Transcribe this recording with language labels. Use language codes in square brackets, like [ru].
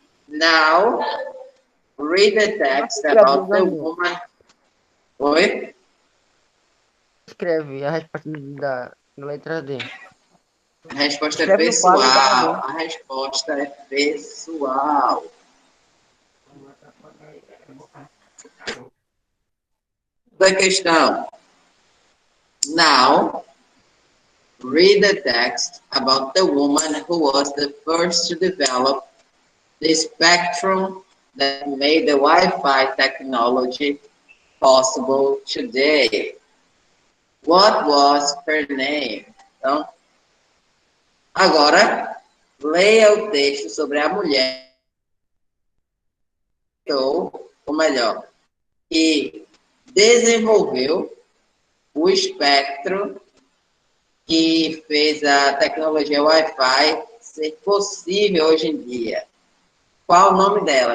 [en] Now, read the text about the woman. [pt] Oi? Escreve a resposta da letra D. A resposta é Escreve no quadro da pessoal. D. A resposta é pessoal. Da questão. [en] Now, read the text about the woman who was the first to develop the spectrum that made the Wi-Fi technology possible today. What was her name? [pt] Então, agora, leia o texto sobre a mulher, ou melhor, que desenvolveu o espectro que fez a tecnologia Wi-Fi ser possível hoje em dia. Qual o nome dela?